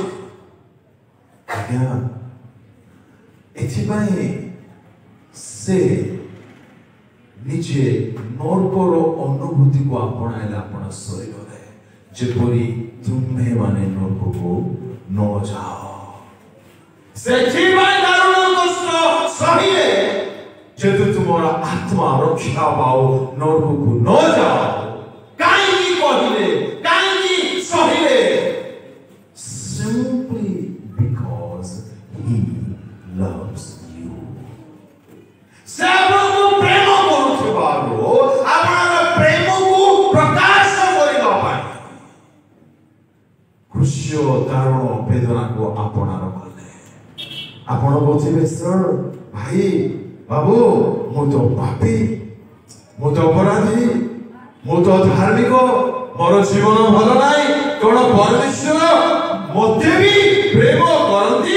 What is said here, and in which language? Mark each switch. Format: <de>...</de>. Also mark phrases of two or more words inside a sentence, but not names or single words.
<or>ଆଜ୍ଞା ଏଥିପାଇଁ ସେ ନିଜେ ନରକର ଅନୁଭୂତିକୁ ଆପଣାଇଲେ ଆପଣ ଶରୀରରେ, ଯେପରି ତୁମେ ମାନେ ନରକକୁ ନ ଯାଅ। ସେଥିପାଇଁ ଦାରୁଣ କଷ୍ଟ ସହିଲେ ଯେହେତୁ ତୁମର ଆତ୍ମା ରକ୍ଷା ପାଉ, ନରକକୁ ନ ଯାଅ। କାହିଁକି କହିଲେ, କାହିଁକି ସହିଲେ?</or> <en>Simply because he loves you.</en> <or>ସେ ଆପଣଙ୍କୁ ପ୍ରେମ କରୁଥିବାରୁ ଆପଣଙ୍କ ପ୍ରେମକୁ ପ୍ରକାଶ କରିବା ପାଇଁ କୃଷ୍ଣ ଦାରୁଣ ବେଦନାକୁ ଆପଣାର କଲେ। ଆପଣ କହୁଥିବେ ସାର୍, ଭାଇ ବାବୁ ମୁଁ ତ ପାପୀ, ମୁଁ ତ ଅପରାଧୀ, ମୁଁ ତ ଧାର୍ମିକ, ମୋର ଜୀବନ ଭଲ ନାହିଁ, କଣ ପରମେଶ୍ୱର ମୋତେ ବି ପ୍ରେମ କରନ୍ତି?</or>